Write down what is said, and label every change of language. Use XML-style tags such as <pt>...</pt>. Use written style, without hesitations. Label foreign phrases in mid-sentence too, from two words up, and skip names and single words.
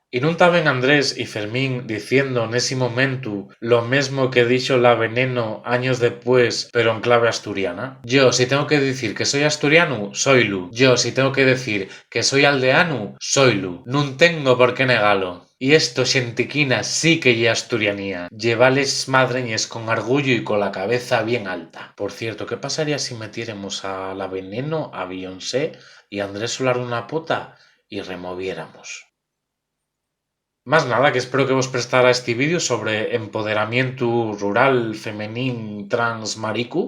<ast>Y nun taben</ast> <es>Andrés y Fermín diciendo en ese momento lo mismo que dicho la Veneno años después, pero en clave asturiana. Yo, si tengo que decir que soy asturiano, soylu. Yo, si tengo que decir que soy aldeano, soylu.</es> <ast>Nun tengo por qué negalo. Y esto, xentiquina, sí que ye asturianía. Llevales madreñes con orgullo y con la cabeza bien alta.</ast> <es>Por cierto, ¿qué pasaría si metiéramos a la Veneno, a Beyoncé y a Andrés Solar una pota y removiéramos?</es> <ast>Más nada, que espero que vos prestara este vídeo sobre empoderamiento rural, femenín, trans, maricu.</ast>